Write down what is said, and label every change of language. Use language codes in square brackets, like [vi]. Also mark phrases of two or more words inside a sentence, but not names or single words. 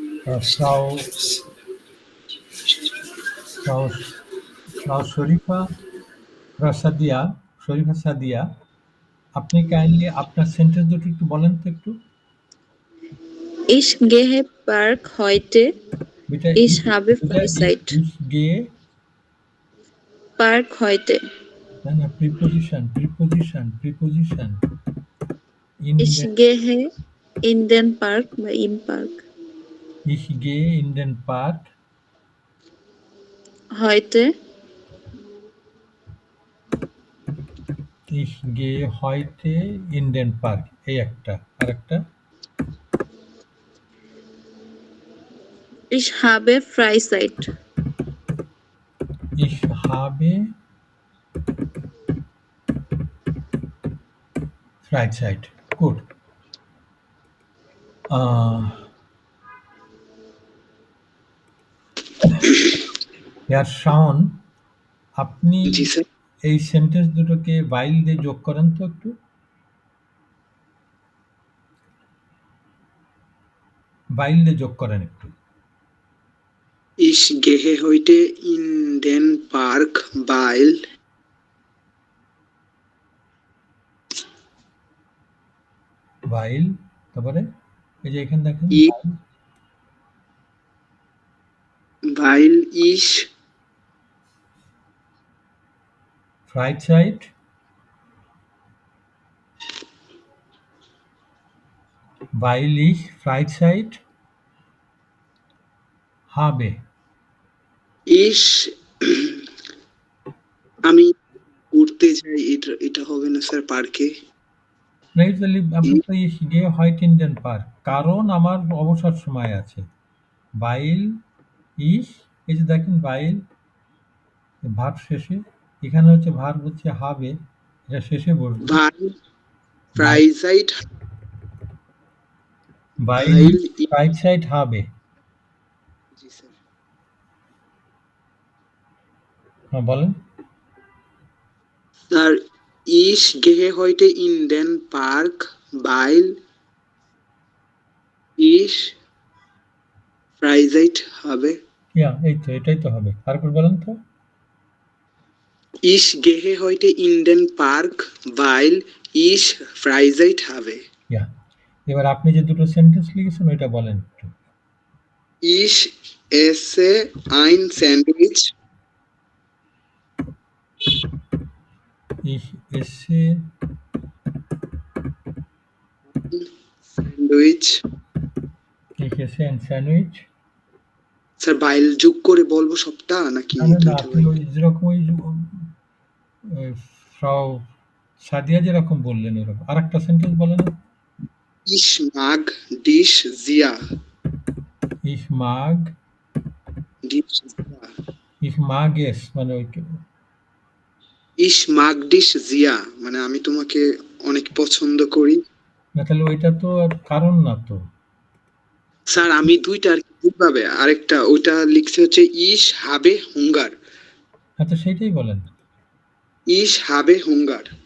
[bn] Frau শরীফা সাদিয়া, আপনি কাইন্ডলি আপনার সেন্টেন্স দুটো একটু বলেন তো একটু। [de] Ich gehe Park heute. বিটা Ich habe Freizeit. ich gehe Park heute. [bn] না প্রিপোজিশন [de] Ich gehe in den Park বা im Park. Ich gehe in den Park Heute. Ich gehe heute in den Park, [bn] এই একটা। আরেকটা [de] Ich habe Freizeit. Ich habe Freizeit. Gut. Herr Shaun, [bn] আপনি জি স্যার। এই সেন্টেন্স দুটোকে while দিয়ে যোগ করেন তো একটু। while দিয়ে যোগ করেন একটু। [de] Ich gehe heute in den Park, weil [bn] while তারপরে এই যে এখানে দেখেন [de] weil ich Freizeit habe। [bn] আমি ঘুরতে যাই, এটা হবে না স্যার পার্কে। আপনি তো [de] ich gehe heute in den Park, [bn] কারণ আমার অবসর সময় আছে। [de] weil ich, [bn] এই যে দেখেন weil ভার্ব শেষে, এখানে হচ্ছে ভার্ব হচ্ছে হবে, এটা শেষে বসবে। [de] weil Freizeit habe। [bn] জি স্যার। হ্যাঁ বলেন। [de] স্যার ich gehe heute in den Park, weil ich Freizeit habe. [bn] এই তো এটাই তো হবে। আরেকবার বলেন তো। [de] Ich gehe heute in den Park, weil ich Freizeit habe. [bn] এবার আপনি যে দুটো সেন্টেন্স লিখেছেন ওইটা বলেন একটু। [de] Ich esse ein Sandwich. Ich esse ein Sandwich। [bn] স্যার বাইল যোগ করে বলবো সবটা নাকি? না, আপনি ওই যেরকম ফ্রাউ সাদিয়া যেরকম বললেন এরকম আরেকটা সেন্টেন্স বলেন। [de] Ich mag dich sehr. Ich mag dich sehr. Ich mag es [bn] মানে ওই [de] Ich mag dich sehr [bn] মানে আমি তোমাকে অনেক পছন্দ করি। না তাহলে ওইটা তো আর কারণ না তো স্যার। আমি দুইটা আর কি ভাবে, আরেকটা ওইটা লিখছে হচ্ছে [de] ich habe Hunger। [bn] হ্যাঁ তো সেটাই বলেন। [de] Ich habe Hunger।